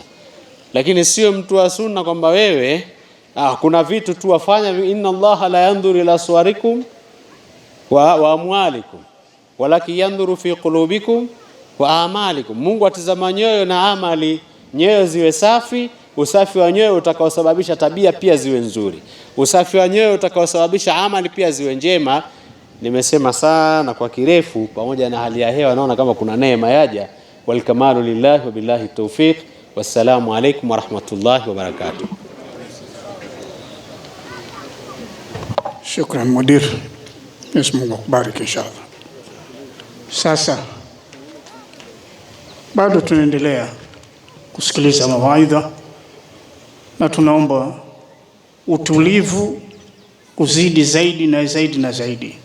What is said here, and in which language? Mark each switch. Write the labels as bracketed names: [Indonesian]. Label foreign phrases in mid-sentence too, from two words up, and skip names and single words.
[Swahili] Lakini sio mtu wa sunna kwamba wewe kuna vitu tu wafanya, [Arabic] إن الله لا ينظر إلى صوركم وأموالكم ولكن ينظر في قلوبكم وأعمالكم. [Swahili] Mungu atazama nyoyo na amali. Nyoyo ziwe safi, usafi wa nyoyo utakaosababisha tabia pia ziwe nzuri, usafi wa nyoyo utakaosababisha amali pia ziwe njema. Nimesema sana kwa kirefu, pamoja na hali ya hewa naona kama kuna neema yaja. [Arabic] والكمال لله وبالله التوفيق. والسلام عليكم ورحمة الله وبركاته. شكرا مدير, [Swahili] Mwenyezi Mungu akubariki inshallah. Sasa bado tunaendelea kusikiliza mawaidha, na tunaomba utulivu kuzidi zaidi na zaidi na zaidi.